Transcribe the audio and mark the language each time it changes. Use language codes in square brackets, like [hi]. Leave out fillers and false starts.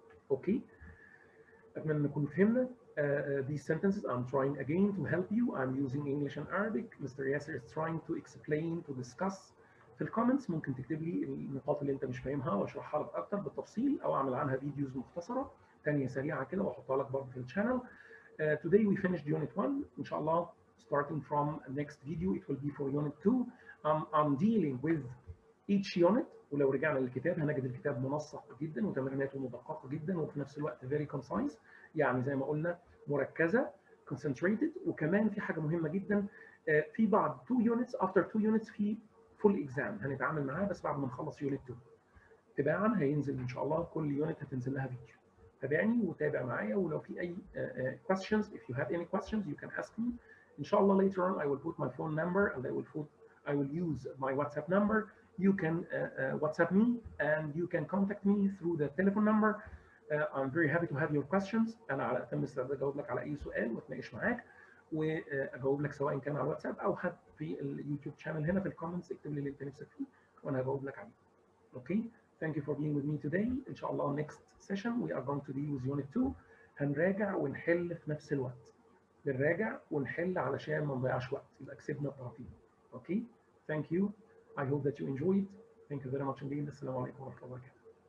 [ar] اوكي، اتمنى نكون فهمنا. [en] These sentences I'm trying again to help you. I'm using English and Arabic. Mr. Yasser is trying to explain, to discuss. [ar] في الكومنتس ممكن تكتب لي النقاط اللي انت مش فاهمها واشرحها لك اكتر بالتفصيل، او اعمل عنها فيديوز مختصره ثانيه سريعه كده واحطها لك برضه في الشانل. [en] Today we finished unit 1. ان شاء الله starting from next video it will be for unit 2. I'm dealing with each unit، [ar] ولو رجعنا للكتاب هنجد الكتاب منسق جدا وتمريناته مدققه جدا وفي نفس الوقت [en] very concise، [ar] يعني زي ما قلنا مركزه concentrated. وكمان في حاجه مهمه جدا، في بعض 2 units after 2 units في full exam هنتعامل معاه بس بعد ما نخلص unit 2 تباعا. هينزل ان شاء الله كل يونت هتنزل لها فيديو. تابعني وتابع معايا، [en] ولو في اي questions if you have any questions you can ask me. ان شاء الله later on I will put my phone number and I will use my WhatsApp number. You can WhatsApp me and you can contact me through the telephone number. I'm very happy to have your questions. [ar] انا على اتم استعداد اجاوب لك على اي سؤال واتناقش معاك واجاوب لك سواء كان على الواتساب او حتى في اليوتيوب شانل هنا في الكومنتس اكتب لي اللي انت نفسك فيه وانا هجاوب لك عليه. [en] Okay, thank you for being with me today. إن شاء الله next session we are going to be with unit 2. [ar] هنراجع ونحل في نفس الوقت. بنراجع ونحل علشان ما نضيعش وقت، يبقى كسبنا الطرفين. [en] Okay, thank you. I hope that you enjoyed. Thank you very much indeed. [ar] السلام عليكم ورحمة الله وبركاته.